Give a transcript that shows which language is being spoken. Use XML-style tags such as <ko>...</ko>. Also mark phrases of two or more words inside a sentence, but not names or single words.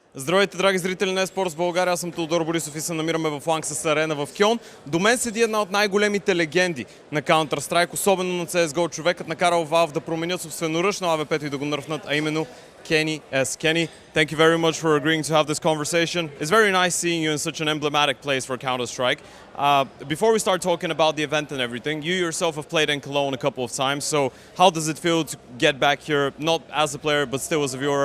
<bg>Здравейте, драги зрители на Esports Bulgaria, аз съм Теодор Борисов и се намираме в Lanxess Arena в Кьолн. До мен седи една от най-големите легенди на Counter-Strike, особено на CSGO, човекът накарал Valve да променят собственоръчно АВП-то и да го нърфнат, а именно KennyS.</bg> <en>Kenny, thank you very much for agreeing to have this conversation. It's very nice seeing you in such an emblematic place for Counter-Strike. Before we start talking about the event and everything, you yourself have played in Cologne a couple of times, so how does it feel to get back here, not as a player, but still as a viewer?</en>